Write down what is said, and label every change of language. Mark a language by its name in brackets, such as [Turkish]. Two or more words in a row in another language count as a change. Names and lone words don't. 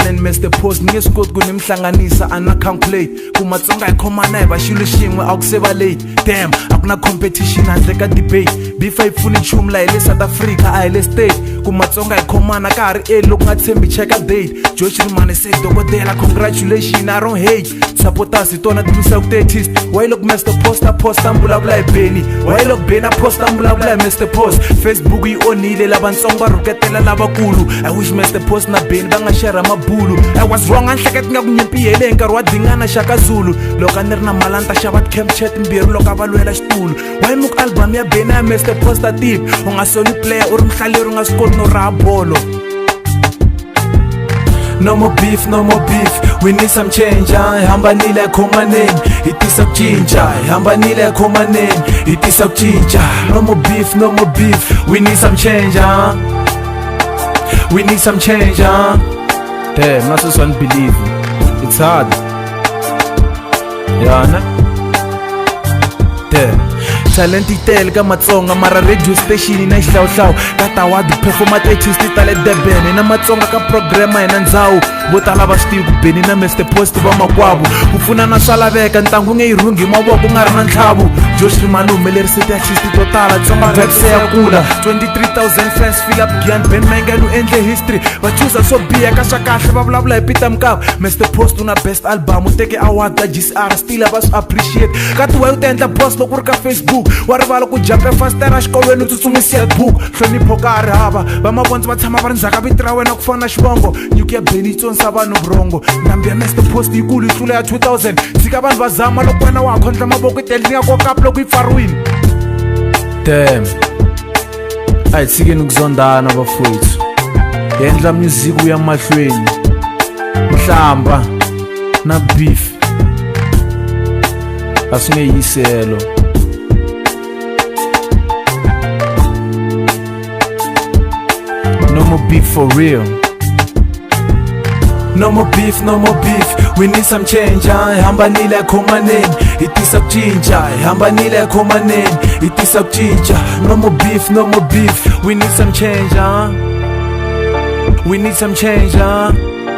[Tsonga] Mr Post nge swi koti ku ni mihlanganisa ana calculate ku Matsonga hi khomana hi va xilo xin'we a ku se va late. Damn a ku na competition handle ka debate, beef a yi pfuni nchumu laha hi le South Africa a hi le state. Ku Matsonga hi khomana ka ha ri early loko nga tshembi cheka date. Josh Rimane se dokodela [English] congratulations I don't hate, [Tsonga] supporters hi tona ti misaka artist. [English] Why look [Tsonga] Mr Post a posta mbulabula hi Benny, [English] why look [Tsonga] Benny a posta mbulabula hi Mr Post. Facebook yi onhile lavatsongo va rhuketela lavakulu. [English] I wish [Tsonga] Mr Post na Benny va nga share mabulu. [English] I was wrong [Tsonga] a nhleketi nga ku nyimpi hele hi nkarhi wa Dingana Shaka Zulu. Loko a ni ri na mali ta xava camp chat mbirhi loko a va lwela xitulu. Why muku album ya Benny ya Mr Post a tip u nga soli player u ri mhlaleri u nga swi koti no raha bolo. [English] No more beef, no more beef, we need some change. [Tsonga] Hambanile khomaneni hi tisa ku cinca, hambanile khomaneni hi tisa ku cinca. [English] No more beef, no more beef, we need some change. We need some change. Damn, not just one believe. It's hard. Yeah, nah? Damn. [Tsonga] Talent tele ka Matsonga mara [English] radio station [Tsonga] na xihlawuhlawu ka tawadi [English] performance artist [Tsonga] tale Durban na Matsonga ka program hina ndzawu vo tala va swi ku Benny na Mr Post va makwavo ku pfuna na swa laveka ntangu nge yi rhungi mavoko nga ri na ntlhavu. Josh Rimane humelerisi ti-artist to tala Tsonga vibes ya kula 23,000 [English] fans fill up [Tsonga] Gyan Ben Manganu endle history va chuza swo biha ka swa kahle va vulavula hi Peter Mkavu. Mr Post una [English] best album [Tsonga] u teke award ka GCR still va swi appreciate ka ti wa u ta endla post loko ri ka Facebook wa rivala ku jampe fastera xikolweni u tsutsumisiya book hlonipho ka ha ri hava va mavondzo va tshama va ri ndzhaka vito ra wena ku fana na xivongo nyuku ya Benny yi tsonisa vanhu vurhongo. Ndhambi ya Mr Post yikulu yi tlula ya 2000 tshika vanhu va zama loko wena wa ha khondla mavoko yi tele ni nga kokapu loko yi pfariwile. Damn a hi tshikeni ku zondana vafowethu hi endla music ya mahlweni nhlamba na beef a swi nge yiselo. [English] No more beef for real. No more beef, no more beef, we need some change. [Tsonga] Hambanile khomaneni hi tisa ku cinca, hambanile khomaneni hi tisa ku cinca. [English] No more beef, no more beef, we need some change. We need some change.